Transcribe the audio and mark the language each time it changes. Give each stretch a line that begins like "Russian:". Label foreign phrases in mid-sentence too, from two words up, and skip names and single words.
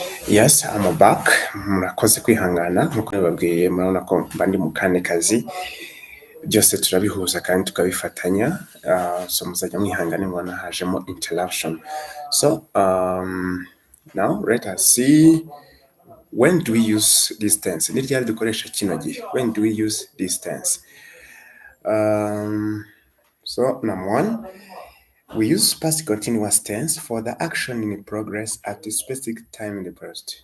English: Yes, I'm back.
Kinyarwanda: Murakoze kwihangana nkuko nababwiye, murabona ko mba ndi mu kane kazi, byose turabihuza kandi tukabifatanya. So muzajya mwihangana mubona hajemo interruption.
English: So now let us see, when do we use this tense?
Kinyarwanda: Ni ryari dukoresha kino gihe?
English: When do we use this tense? So number one, we use past continuous tense for the action in progress at a specific time in the past.